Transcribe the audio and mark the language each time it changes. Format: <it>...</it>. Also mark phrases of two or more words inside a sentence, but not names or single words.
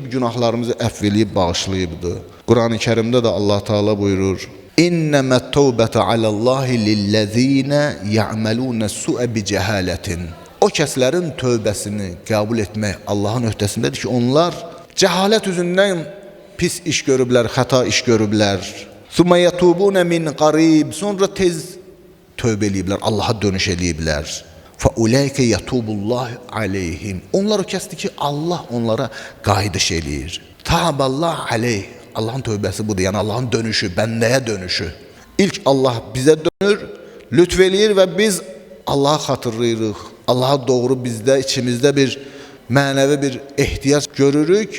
<az>Günahlarımızı əfv eləyib, bağışlayıbdır. Quran-ı Kərimdə də Allah Teala buyurur,</az> <ar>إنما التوبة على الله للذين يعملون السوء بجهالة.</ar> <az>O kəslərin tövbəsini qəbul etmək Allahın öhdəsindədir ki, onlar cəhalət üzündən pis iş görüblər, xəta iş görüblər.</az> <ar>ثم يتوبون من قريب.</ar> <az>Sonra tez tövbə eləyiblər, Allaha dönüş eləyiblər.</az> <ar>فَاُولَٰيكَ يَتُوبُ اللّٰهِ عَلَيْهِمْ.</ar> <az>Onlar o kəsdir ki, Allah onlara qayıdış eləyir.</az> <ar>تاب الله عليه.</ar> <az>Allahın tövbəsi budur, yəni Allahın dönüşü, bəndəyə dönüşü. İlk Allah bizə dönür, lütf eləyir və biz Allah'a xatırlayırıq. Allaha doğru bizdə, içimizdə bir mənəvi bir ehtiyac görürük.</az>